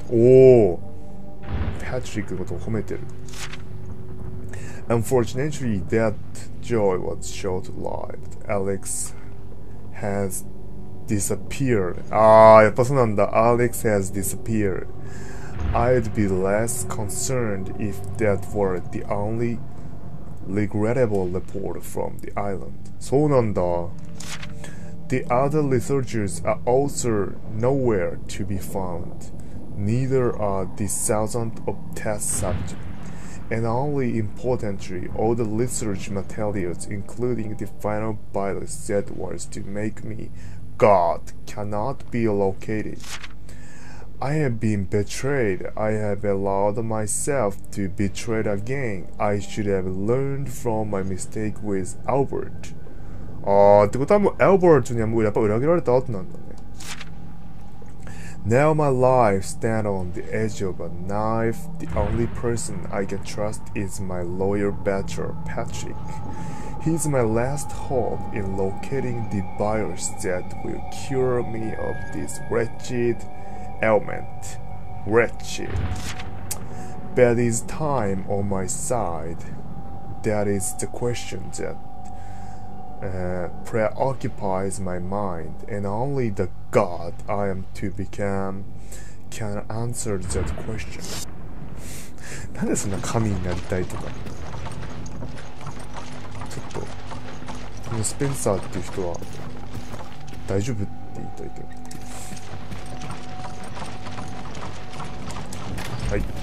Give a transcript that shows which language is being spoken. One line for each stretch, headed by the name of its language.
Japanese: おー、パトリックのことを褒めてる。
English: Unfortunately, that joy was short-lived. Alex has disappeared.
Japanese: あー、やっぱそうなんだ。
English: Alex has disappeared. I'd be less concerned if that were the only regrettable report from the island.
Japanese: そうなんだ。
English: The other researchers are also nowhere to be found. Neither are the thousands of test subjects. And only importantly, all the research materials, including the final virus that was to make me God, cannot be located. I have been betrayed. I have allowed myself to be betrayed again. I should have learned from my mistake with Albert.
Japanese: あー、ってことはもう Albert にはもうやっぱ裏切られた後なんだね。
English: Now my life stands on the edge of a knife. The only person I can trust is my lawyer bachelor, Patrick. He's my last hope in locating the virus that will cure me of this wretched ailment. Wretched. But is time on my side? That is the question that preoccupies my mind, and only the God I am to become can answer that question.
Japanese: なんでそんな神になりたいとか。ちょっとこのスペンサーっていう人は大丈夫って言いたいけど。はい。